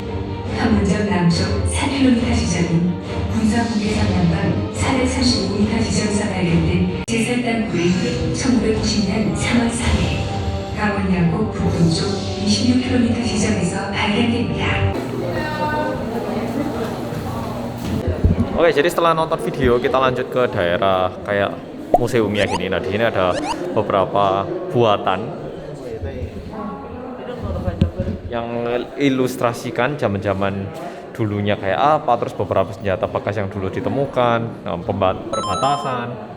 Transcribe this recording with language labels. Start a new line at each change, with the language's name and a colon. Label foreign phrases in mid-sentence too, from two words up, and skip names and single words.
Korean: 판문점 남쪽 4km 지점인 군사분계선 남방 435m 지점에서 발견된 제3땅굴이 1990년 3월 3일 강원 양곡 북동쪽 26km 지점에서 발견됩니다.
Indonesian: Oke, jadi setelah nonton video kita lanjut ke daerah kayak museumnya gini. Nah, di sini ada beberapa buatan yang ilustrasikan zaman-zaman dulunya kayak apa, terus beberapa senjata bekas yang dulu ditemukan, perbatasan.